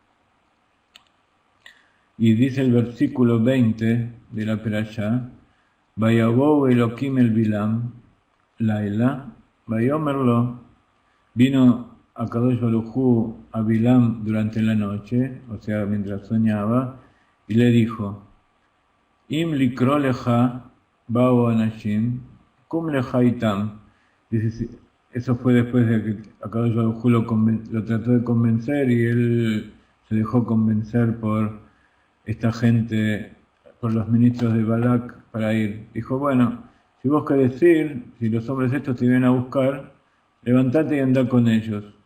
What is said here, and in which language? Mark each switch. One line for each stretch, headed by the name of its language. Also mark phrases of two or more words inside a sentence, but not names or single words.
Spanish: Y dice el versículo 20 de la Perashá,
Hebrew: ויבא אלהים אל בלעם, לילה, ויאמר לו,
Spanish: vino Akadosh Baruj Hu a Bilam durante la noche, o sea, mientras soñaba, y le dijo,
Hebrew: אם לקרוא לך באו האנשים, קום לך אתם.
Spanish: Dice, eso fue después de que Akadosh Baruj Hu lo trató de convencer, y él se dejó convencer por esta gente, por los ministros de Balak, para ir. Dijo, bueno, si vos querés ir, si los hombres estos te vienen a buscar, levantate y anda con ellos.